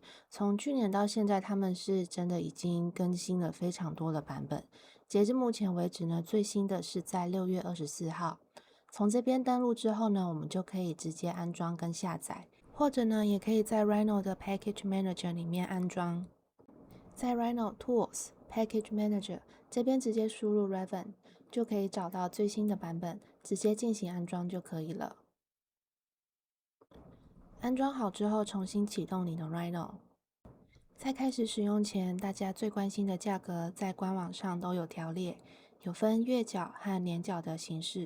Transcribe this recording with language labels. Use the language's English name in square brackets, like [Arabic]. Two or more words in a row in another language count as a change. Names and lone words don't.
[Chinese] 從去年到現在，他們是真的已經更新了非常多的版本。截至目前為止呢，最新的是在6月24號。從這邊登錄之後呢，我們就可以直接安裝跟下載，或者呢，也可以在 Rhino 的 [English] Package Manager [Chinese] 裡面安裝。在 [English] Rhino Tools Package Manager [Chinese] 這邊直接輸入 Raven， 就可以找到最新的版本，直接進行安裝就可以了。安裝好之後，重新啟動你的 Rhino。在開始使用前，大家最關心的價格在官網上都有條列，有分月繳和年繳的形式。